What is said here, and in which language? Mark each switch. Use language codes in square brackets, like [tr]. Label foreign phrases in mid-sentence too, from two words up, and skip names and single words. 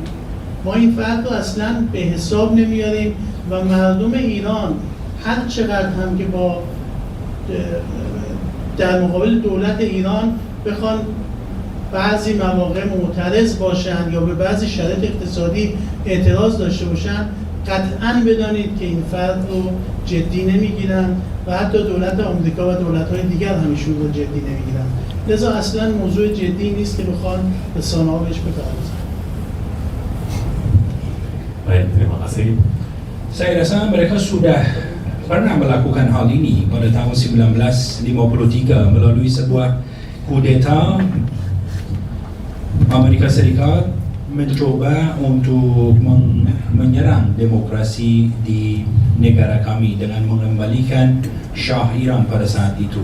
[fa] ما این فرد رو اصلا به حساب نمیاریم و مردم ایران هر چقدر هم که با در مقابل دولت ایران بخوان بعضی مواقع معترض باشن یا به بعضی شرایط اقتصادی اعتراض داشته باشن، قطعاً بدانید که این فرد رو جدی نمیگیرن و حتی دولت آمریکا و دولت‌های دیگر همیشون رو جدی نمیگیرن. لذا اصلا موضوع جدی نیست که بخوان رسانه‌ها بهش بپردازن. [id] Baik, terima kasih. Saya rasa mereka sudah pernah melakukan hal ini pada tahun 1953 melalui sebuah kudeta. Amerika Serikat mencoba untuk menyerang demokrasi di negara kami dengan mengembalikan Shah Iran pada saat itu.